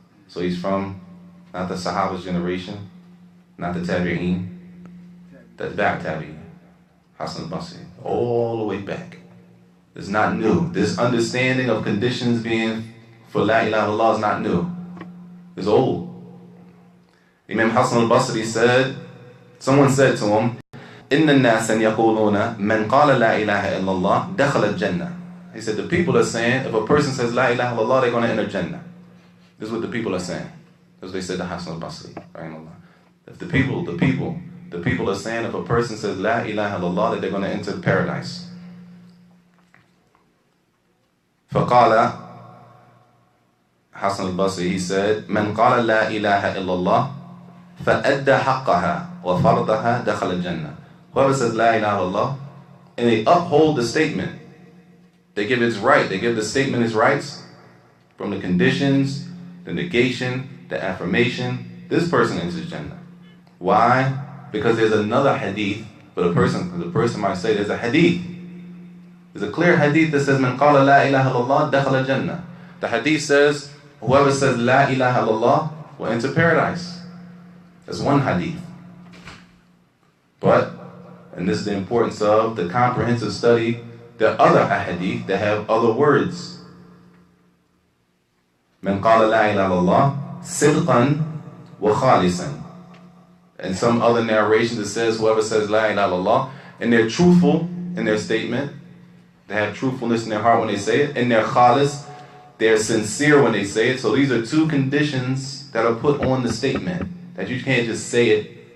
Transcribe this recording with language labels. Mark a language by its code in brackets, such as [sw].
[en] So he's from not the Sahaba's generation, not the Tabi'een, the back Tabi'een, Hasan Al-Basri, all the way back. It's not new. This understanding of conditions being for La ilaha illallah is not new. It's old. Imam Hasan al-Basri said, someone said to him, [ar] إِنَّ النَّاسَ يَقُولُونَ مَنْ قَالَ لَا إِلَهَ إِلَّا اللَّهِ دَخَلَ الْجَنَّةِ. [en] He said, the people are saying, if a person says La ilaha illallah, they're going to enter Jannah. This is what the people are saying. That's what they said to Hasan al-Basri. If the people are saying, if a person says La ilaha illallah, that they're going to enter paradise. [ar] فقال [en] Hasan al-Basri, he said, [ar] من قال لا إله إلا الله فأدى حقها وفرضها دخل الجنة. [en] Whoever says La ilaha illallah, and they uphold the statement, they give its right, they give the statement its rights, from the conditions, the negation, the affirmation, this person enters Jannah. Why? Because there's another hadith, but the person might say there's a hadith. There's a clear hadith that says, [ar] من قال لا إله إلا الله دخل الجنة. [en] The hadith says, whoever says La ilaha illallah will enter paradise. That's one hadith. But, and this is the importance of the comprehensive study, there are other ahadith that have other words. [ar] من قال لا إله إلا الله صدقا وخالصا. [en] And some other narrations it says, whoever says La ilaha illallah, and they're truthful in their statement, they have truthfulness in their heart when they say it, and they're khalis, they're sincere when they say it. So these are two conditions that are put on the statement, that you can't just say it.